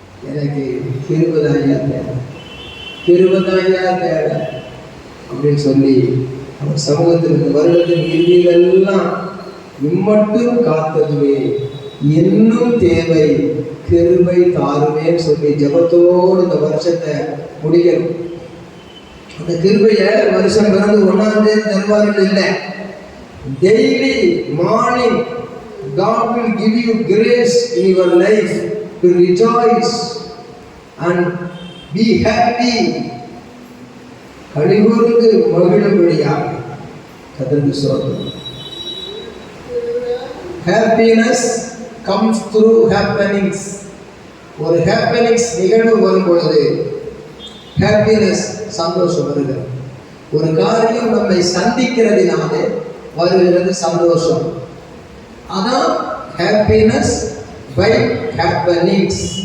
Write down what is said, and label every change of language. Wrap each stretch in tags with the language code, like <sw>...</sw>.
<ta>எனக்கு கிருபைதாயா தேவை, கிருபைதாயா தேவை அப்படின்னு சொல்லி அவர் சமூகத்தில் இந்த வருடத்தின் இறுதியிலெல்லாம் இம்மட்டும் காத்ததுவே இன்னும் தேவை கிருபை தாருமே சொல்லி ஜெபத்தோடு இந்த வருஷத்தை முடிக்கணும். அந்த கிருபையை வருஷம் பிறந்து 1ஆம் தேதி தருவார்கள் இல்லை. Daily morning</ta> <en>God will give you grace in your life to rejoice and be happy.</en> <ta>கழிகூர்ந்து மகிழும்படியாக கர்த்தருக்கு ஸ்தோத்திரம்.</ta> <en>Happiness comes through happenings.</en> <ta>ஒரு ஹாப்பினிங்ஸ் நிகழ்வு வரும் பொழுது ஹாப்பினஸ் சந்தோஷம் வருகிறது. ஒரு காரியம் நம்மை சந்திக்கிறதுனாலே வருகிறது சந்தோஷம். அதான்</ta> <en>Happiness by happenings.</en>